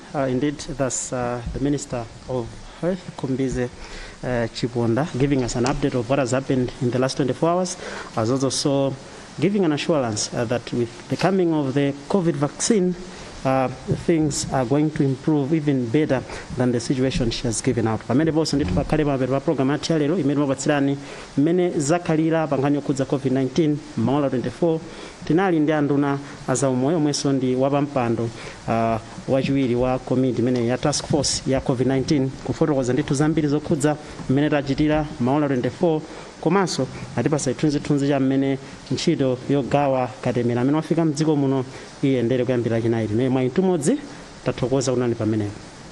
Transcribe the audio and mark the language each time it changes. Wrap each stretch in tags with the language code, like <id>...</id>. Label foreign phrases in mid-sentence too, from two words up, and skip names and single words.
<en>Indeed, that's the Minister of Health, Kumbize Chiponda, giving us an update of what has happened in the last 24 hours, as also giving an assurance that with the coming of the COVID vaccine, things are going to improve even better than the situation she has given out.</en> <ny>Pamene boso ndithu pakhale pa program ya lero imene mapatsirani mmene zakhalira pankhani yokhudza COVID-19 maola 24 tinali ndi anduna azaumoyo omwenso ndi wapampando wachiwiri wa komiti imene ya</ny> <en>task force</en> <ny>ya COVID-19 kufotokoza ndithu zambiri zokhudza mmene tachitira maola 24 komanso atipasa chithunzithunzi cha mmene ntchito yogawa katemera amene wafika mdziko muno iyendere kuyambira chinayi mwa intumodzi tathokoza kunani pamenepo.</ny>